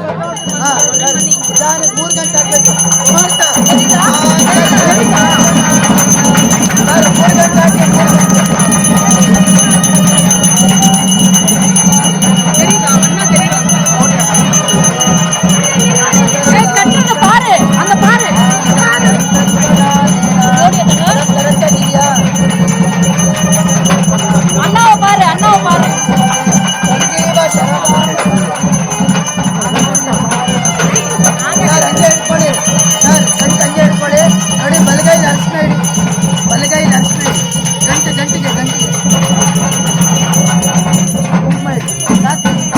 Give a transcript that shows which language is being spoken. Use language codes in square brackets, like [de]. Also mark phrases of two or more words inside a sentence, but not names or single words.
[kn] 3 ಗಂಟೆ ಆಗ್ಬೇಕು. 3 ಗಂಟೆ [ta] பாரு அந்த பாரு அண்ணாவை பாரு [kn] ಸರ್, ಹಂಗೆ ಇಟ್ಕೊಳ್ಳಿ. ಸರ್, ಹಂಗೆ ಇಟ್ಕೊಳ್ಳಿ. ನೋಡಿ, ಬಲಗೈಲಿ ಅರ್ಶನ ಇಡಿ. ಬಲಗೈಲಿ ಅರ್ಶನ ಇಡಿ. ಗಂಟಿಗೆ ಕುಂಕುಮ ಇಡಿ. ಸಾಕು.